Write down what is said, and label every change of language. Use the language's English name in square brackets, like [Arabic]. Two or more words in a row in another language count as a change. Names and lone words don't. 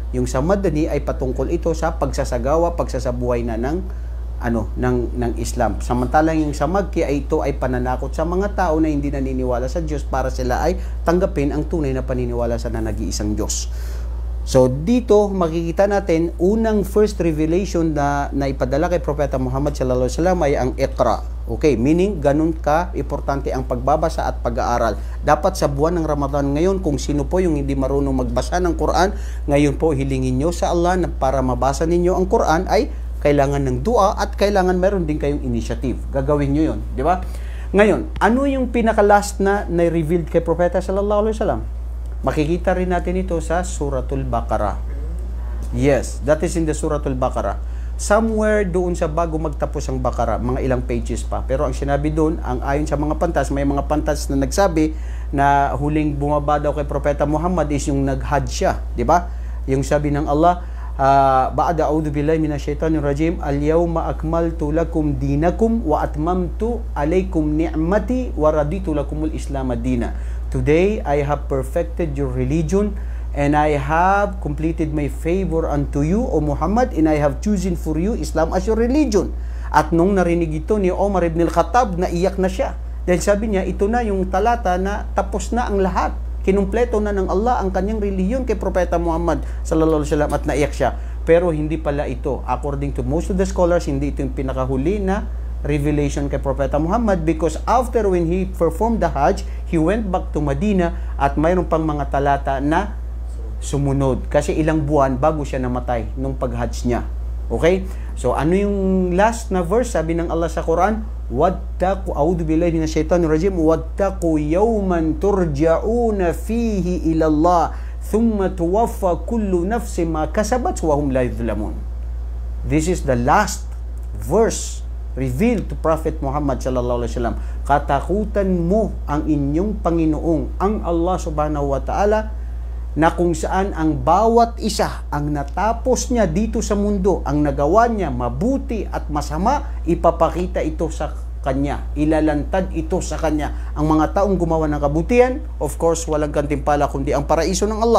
[Filipino] Yung sa Madani ay patungkol ito sa pagsasabuhay na ng Islam. Samantalang yung sa Makki ay ito ay pananakot sa mga tao na hindi naniniwala sa Diyos para sila ay tanggapin ang tunay na paniniwala sa nag-iisang Diyos. So dito makikita natin unang [English] first revelation [Filipino] na ipadala kay Propeta Muhammad [Arabic] صلى الله عليه وسلم [Filipino] ay ang Iqra. Okay, meaning ganun ka importante ang pagbabasa at pag-aaral. Dapat sa buwan ng Ramadan ngayon, kung sino po yung hindi marunong magbasa ng Quran, ngayon po hilingin nyo sa Allah na para mabasa ninyo ang Quran ay kailangan ng dua at kailangan meron din kayong initiative. Gagawin nyo yun, di ba? Ngayon, ano yung pinaka-last na revealed kay Propeta [Arabic] صلى الله عليه وسلم? [Filipino] Makikita rin natin ito sa Suratul Baqarah. [English] Yes, that is in the Suratul Baqarah. [Filipino] Somewhere doon sa bago magtapos ang Baqarah, mga ilang pages pa. Pero ang sinabi doon, ang ayon sa mga pantas, may mga pantas na nagsabi na huling bumaba daw kay Propeta Muhammad is yung nag-hajj siya, di ba? Yung sabi ng Allah, [Arabic] بعد أعوذ بالله من الشيطان الرجيم اليوم أكملت لكم دينكم وأتممت عليكم نعمتي ورضيت لكم الإسلام دينا. [English] Today I have perfected your religion and I have completed my favor unto you, O Muhammad, and I have chosen for you Islam as your religion. [Filipino] At nung narinig ito ni Omar ibn al-Khattab, naiyak na siya. Dahil sabi niya, ito na yung talata na tapos na ang lahat. Kinumpleto na ng Allah ang kanyang relihiyon kay Propeta Muhammad [Arabic] صلى الله عليه وسلم, [Filipino] at naiyak siya. Pero hindi pala ito. [English] According to most of the scholars, [Filipino] hindi ito yung pinakahuli na revelation kay Propeta Muhammad, [English] because after when he performed the Hajj, he went back to Medina [Filipino] at mayroon pang mga talata na sumunod. Kasi ilang buwan bago siya namatay nung pag-Hajj niya. Okay? So, ano yung last na verse? Sabi ng Allah sa Quran, [Arabic] واتقوا أعوذ بالله من الشيطان الرجيم, واتقوا يوما ترجعون فيه إلى الله ثم توفى كل نفس ما كسبت وهم لا يظلمون. [English] This is the last verse revealed to Prophet Muhammad [Arabic] صلى الله عليه وسلم. [Filipino] Katakutan mo ang inyong Panginoong, ang Allah [Arabic] سبحانه وتعالى, [Filipino] na kung saan ang bawat isa ang natapos niya dito sa mundo, ang nagawa niya mabuti at masama, ipapakita ito sa kanya, ilalantad ito sa kanya. Ang mga taong gumawa ng kabutihan, [English] of course, [Filipino] walang gantimpala kundi ang paraiso ng Allah.